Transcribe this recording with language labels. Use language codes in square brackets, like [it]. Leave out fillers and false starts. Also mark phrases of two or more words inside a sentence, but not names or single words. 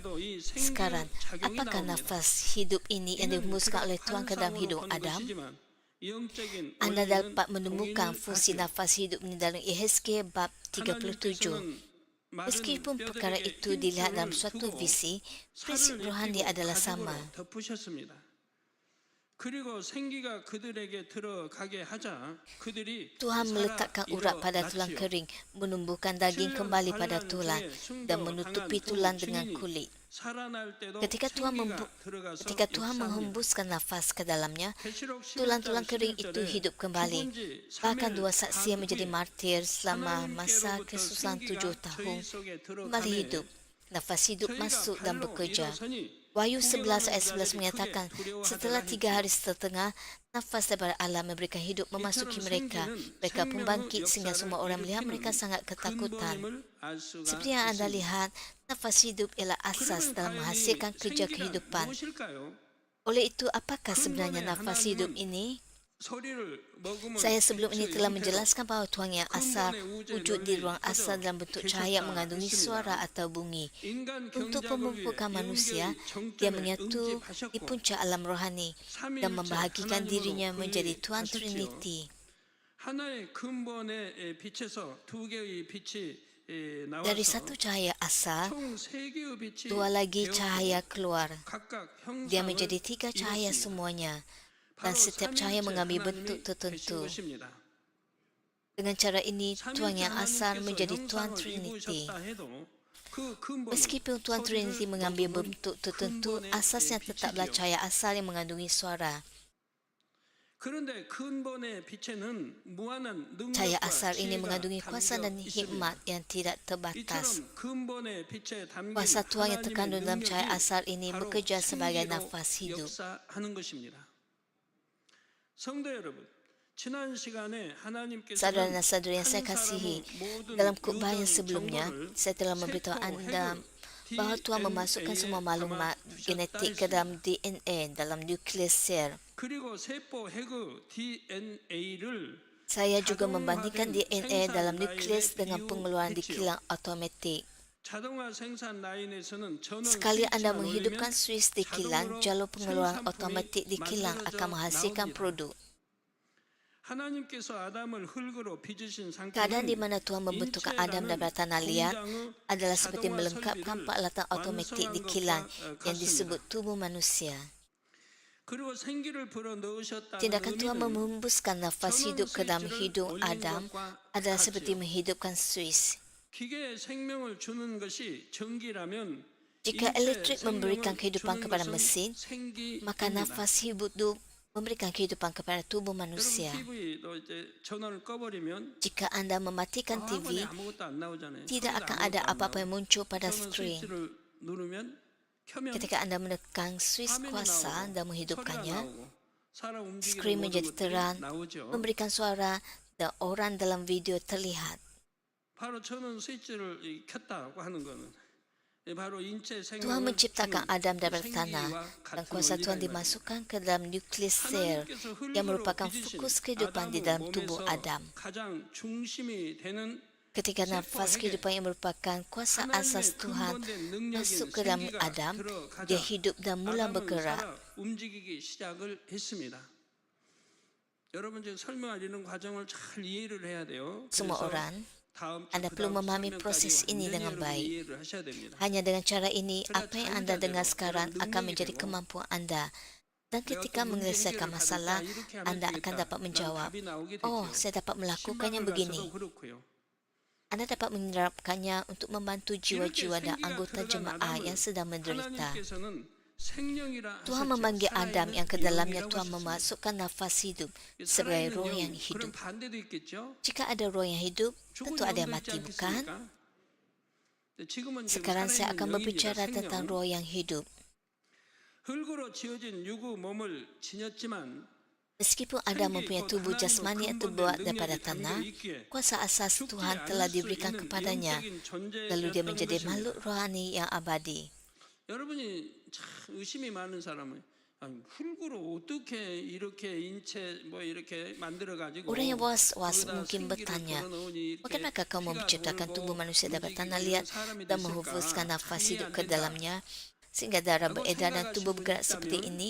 [ms] Sekarang, apakah nafas hidup ini yang dihembuskan oleh Tuhan ke dalam hidung Adam? Anda dapat menemukan fungsi nafas hidup ini dalam Yehezkiel bab 37. Meskipun perkara itu dilihat dalam suatu visi, prinsip rohani adalah sama. [ko] 그리고 생기가 그들에게 들어가게 하자 그들이 [ms] Tuhan [ko] 살아 [ms] meletakkan urat pada tulang [ko] 일어났지요. [ms] kering, menumbuhkan daging kembali pada tulang, dan menutupi tulang dengan kulit. [ko] 살아날 때도 [ms] Ketika Tuhan, [ko] 생기가 들어가서 [ms] ketika Tuhan [ko] 역사합니다. [ms] menghembuskan nafas ke dalamnya, [ko] 계시록 11장 [ms] tulang-tulang kering itu [ko] 11절에 [ms] hidup kembali. [ko] 죽은 지 [ms] Bahkan [ko] 3일 [ms] dua saksi yang menjadi [ko] 후에 [ms] martir selama masa [ko] 하나님께로부터 [ms] kesusahan 7 [ko] 생기가 [ms] tahun [ko] 저희 속에 [ms] kembali [ko] 들어가매 [ms] hidup. Nafas hidup [ko] 저희가 [ms] masuk dan [ko] 발로 [ms] bekerja. [ko] 일어서니 [ms] Wahyu 11 ayat 11 [ko] 구경하는 [ms] menyatakan, [ko] 자들이 크게 [ms] setelah 3 [ko] 두려워하더라 [ms] hari setengah, nafas daripada Allah memberikan hidup memasuki mereka. Mereka pun bangkit sehingga semua orang melihat mereka sangat ketakutan. [ko] 근본임을 알 수가 [ms] Seperti yang anda [ko] 있습니다. [ms] lihat, nafas hidup ialah asas [ko] 그러면 [ms] dalam [ko] 과연 이 [ms] menghasilkan kerja [ko] 생기가 [ms] kehidupan. [ko] 무엇일까요? [ms] Oleh itu, apakah sebenarnya [ko] 근본의 [ms] nafas hidup [ko] 하나님은 [ms] ini? [ko] 소리를 먹으면 [ms] Saya sebelum ini [ko] 빛의 [ms] telah [ko] 형태로 [ms] menjelaskan bahawa Tuhan yang asal wujud di ruang asal dalam bentuk cahaya mengandungi suara atau bunyi. [ko] 인간 [ms] Untuk [ko] 경작을 위해 [ms] pemumpukan manusia, [ko] 영적의 [ms] dia [ko] 정점에 [ms] menyatu di [ko] 응집하셨고 [ms] puncak alam rohani dan membahagikan dirinya menjadi Tuhan Trinity. [ko] 하나의 근본의 빛에서 두 개의 빛이 [ms] Dari [ko] 나와서 [ms] satu cahaya asal, [ko] 총 세 개의 빛이 [ms] dua lagi [ko] 되어 [ms] cahaya keluar. [ko] 각각 [ms] Dia [ko] 형상을 [ms] menjadi 3 cahaya [ko] 이뤘습니다. [ms] semuanya. Dan [ko] 바로 [ms] setiap cahaya [ko] 삼위일체 [ms] mengambil [ko] 하나님이 [ms] bentuk [ko] 되신 [ms] tertentu. [ko] 것입니다. [ms] Dengan cara ini, Tuhan [ko] 삼위일체 [ms] yang asal [ko] 하나님께서 [ms] menjadi Tuhan [ko] 형상을 [ms] Trinity. [ko] 이루셨다 해도 그 근본은 [ms] Meskipun Tuhan Trinity [ko] 소리를 [ms] mengambil [ko] 머금은 [ms] bentuk tertentu, [ko] 근본의 [ms] asasnya tetaplah [ko] 빛이지요. [ms] cahaya asal yang mengandungi suara. [ko] 그런데 근본의 빛에는 무한한 [ms] Cahaya [ko] 능력과 [ms] asal ini [ko] 지혜가 [ms] mengandungi kuasa [ko] 담겨 [ms] dan hikmat [ko] 있습니다. [ms] yang tidak terbatas. [ko] 이처럼 근본의 빛에 담긴 [ms] Kuasa Tuhan yang [ko] 하나님의 [ms] terkandung dalam cahaya [ko] 능력이 [ms] asal ini [ko] 바로 [ms] bekerja sebagai [ko] 생기로 [ms] nafas hidup. [ko] 역사하는 것입니다. 성도 여러분, 지난 시간에 하나님께서는 [ms] Saudara dan saudari yang saya [ko] 한 [ms] kasihi, [ko] 사람은 모든 [ms] dalam khutbah yang [ko] 유전 [ms] sebelumnya, [ko] 정보를 [ms] saya telah memberitahu [ko] 세포 [ms] anda [ko] 핵을 [ms] bahawa Tuhan memasukkan [ko] DNA에 [ms] semua maklumat [ko] 담아두셨다 [ms] genetik ke [ko] 했습니다. [ms] dalam DNA, dalam nukleus sel. [ko] 그리고 세포 핵의 DNA를 [ms] Saya juga membandingkan DNA dalam nukleus dengan pengeluaran di kilang automatik. [ko] 자동화 생산 라인에서는 전원 [ms] Sekali anda [ko] 스위치만 [ms] menghidupkan [ko] 올리면 [ms] switch di kilang, jalur pengeluaran [ko] 생산품이 [ms] otomatik di kilang akan [ko] 만들어져 [ms] menghasilkan [ko] 나옵니다. [ms] produk. [ko] 하나님께서 아담을 흙으로 빚으신 [ms] Keadaan di [ko] 상태는 [ms] mana Tuhan membentukkan Adam daripada tanah liat adalah seperti melengkapkan peralatan otomatik di kilang yang disebut tubuh manusia. [ko] 그리고 생기를 불어 넣으셨다는 [ms] Tindakan Tuhan [ko] 의미는 [ms] menghembuskan nafas hidup ke dalam hidung Adam adalah seperti menghidupkan switch. [ko] 기계에 생명을 주는 것이 전기라면 [ms] Jika [ko] 인체에 [ms] elektrik memberikan [ko] 생명을 [ms] kehidupan [ko] 주는 [ms] kepada [ko] 것은 [ms] mesin, maka [ko] 생기입니다. [ms] nafas hidup memberikan kehidupan kepada tubuh [ko] 여러분 [ms] manusia. [ko] TV도 이제 전원을 꺼버리면 [ms] Jika anda mematikan [ko] 화면에 [ms] TV, [ko] 아무것도 안 나오잖아요. [ms] tidak [ko] 소리도 [ms] akan [ko] 아무것도 [ms] ada [ko] 안 [ms] apa-apa [ko] 나오고. [ms] yang muncul pada [ko] 전원 [ms] screen. [ko] 스위치를 누르면 켜면 [ms] Ketika anda menekan switch [ko] 화면이 [ms] kuasa [ko] 나오고 [ms] dan [ko] 소리가 [ms] menghidupkannya, [ko] 나오고 사람 움직이는 [ms] screen [ko] 모든 [ms] menjadi [ko] 것들이 [ms] terang, [ko] 나오죠. [ms] memberikan suara, dan orang dalam video terlihat. [ko] 바로 전원 스위치를 켰다고 하는 거는 바로 인체 [ms] Tuhan [ko] 생명을 [ms] menciptakan [ko] 주는 [ms] Adam [ko] 그 [ms] daripada tanah [ko] 생기와 [ms] dan [ko] 같은 [ms] kuasa Tuhan [ko] 원리다 이 말이에요. [ms] dimasukkan ke dalam nukleus sel [ko] 하나님께서 [ms] yang [ko] 흙으로 [ms] merupakan [ko] 빚으신 [ms] fokus kehidupan di dalam [ko] 아담의 [ms] tubuh [ko] 몸에서 [ms] Adam. [ko] 가장 중심이 되는 [ms] Ketika nafas kehidupan yang merupakan kuasa asas [ko] 하나님의 [ms] Tuhan [ko] 근본된 능력인 [ms] masuk ke dalam [ko] 생기가 [ms] Adam, [ko] 들어가자 [ms] dia hidup dan mula [ko] 아담은 [ms] bergerak. [ko] 살아 움직이기 시작을 했습니다. 여러분 지금 설명할 이런 과정을 잘 이해를 해야 돼요. [ms] Semua [ko] 그래서 [ms] orang, [ko] 다음 주 [ms] Anda [ko] 그다음 [ms] perlu memahami [ko] 설명까지 [ms] proses ini [ko] 완전히 [ms] dengan [ko] 여러분 [ms] baik. [ko] 이해를 하셔야 됩니다. [ms] Hanya dengan cara ini, apa yang anda dengar sekarang akan menjadi kemampuan anda. Dan ketika menyelesaikan masalah, anda akan dapat menjawab, oh, saya dapat melakukannya begini. Anda dapat menerapkannya untuk membantu jiwa-jiwa dan anggota jemaah yang sedang menderita. Tuhan memanggil Adam yang ke dalamnya Tuhan memasukkan nafas hidup sebagai roh yang hidup. Jika ada roh yang hidup, tentu ada yang mati, bukan? Sekarang saya akan berbicara tentang roh yang hidup. [ko] 흙으로 지어진 유구 몸을 지녔지만 [ms] Meskipun Adam mempunyai tubuh jasmani yang terbuat daripada tanah, kuasa asas Tuhan telah diberikan kepadanya, lalu dia menjadi makhluk rohani yang abadi. [ko] 여러분이 참 의심이 많은 사람은 아니, 흙으로 어떻게 이렇게 인체 뭐 이렇게 만들어 가지고 [ms] Orang yang was-was mungkin bertanya, bagaimanakah kamu menciptakan tubuh manusia daripada tanah liat dan menghembuskan nafas hidup ke dalamnya, sehingga darah beredar dan tubuh bergerak seperti ini?